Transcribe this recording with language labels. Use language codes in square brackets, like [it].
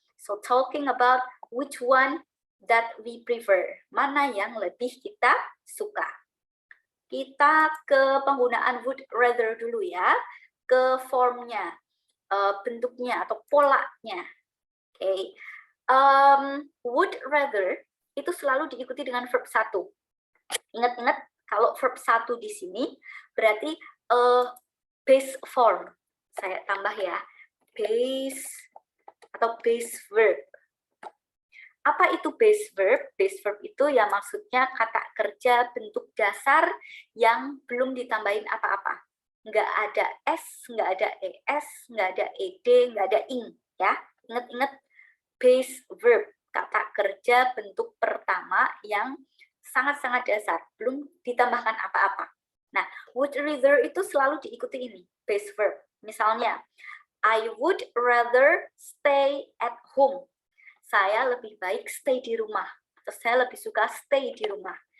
[en] So talking about which one that we prefer. [id] Mana yang lebih kita suka. Kita ke penggunaan would rather dulu ya. Ke formnya, bentuknya atau polanya. Oke. Would rather itu selalu diikuti dengan verb 1. Ingat-ingat kalau verb 1 di sini berarti base form. Saya tambah ya, base atau base verb. Apa itu base verb? Base verb itu ya maksudnya kata kerja bentuk dasar yang belum ditambahin apa-apa. Nggak ada S, nggak ada ES, nggak ada ED, nggak ada ing. Ya, ingat-ingat base verb, kata kerja bentuk pertama yang sangat-sangat dasar, belum ditambahkan apa-apa. Nah, would rather itu selalu diikuti ini, base verb. Misalnya, [en] I would rather stay at home. [id] Saya lebih baik stay di rumah. Atau saya lebih suka stay di rumah.